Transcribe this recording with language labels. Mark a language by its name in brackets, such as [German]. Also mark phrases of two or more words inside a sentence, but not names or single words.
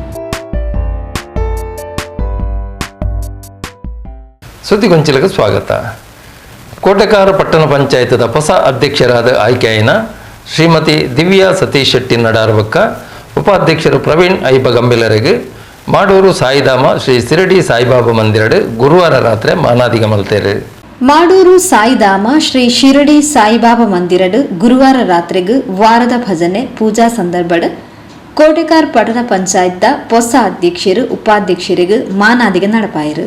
[Tulu] ಸುದ್ದಿಗೊಂಚಲಿಗೆ ಸ್ವಾಗತ. ಕೋಟೆಕಾರ ಪಟ್ಟಣ ಪಂಚಾಯತದ ಹೊಸ ಅಧ್ಯಕ್ಷರಾದ ಆಯ್ಕೆಯಾಯಿನ ಶ್ರೀಮತಿ ದಿವ್ಯಾ ಸತೀಶ್ ಶೆಟ್ಟಿ ನಡಾರ್ವಕ್ಕ, ಉಪಾಧ್ಯಕ್ಷರು ಪ್ರವೀಣ್ ಐಬ ಗಂಬೆಲರಿಗೆ ಮಾಡೂರು ಸಾಯಿಧಾಮ ಶ್ರೀ ಶಿರಡಿ ಸಾಯಿಬಾಬಾ ಮಂದಿರಡು ಗುರುವಾರ ರಾತ್ರಿ ಮಾನಾದಿಗ ಮಲ್ತೇರು. ಮಾಡೂರು ಸಾಯಿಧಾಮ ಶ್ರೀ ಶಿರಡಿ ಸಾಯಿಬಾಬಾ ಮಂದಿರಡು ಗುರುವಾರ ರಾತ್ರಿಗೂ ವಾರದ ಭಜನೆ ಪೂಜಾ ಸಂದರ್ಭಡ್ ಕೋಟೆಕಾರ್ ಪಟ್ಟಣ ಪಂಚಾಯತ್ ಹೊಸ ಅಧ್ಯಕ್ಷರು ಉಪಾಧ್ಯಕ್ಷರಿಗೂ ಮಾನಾದಿಗೆ ನಡಪಾಯಿರು.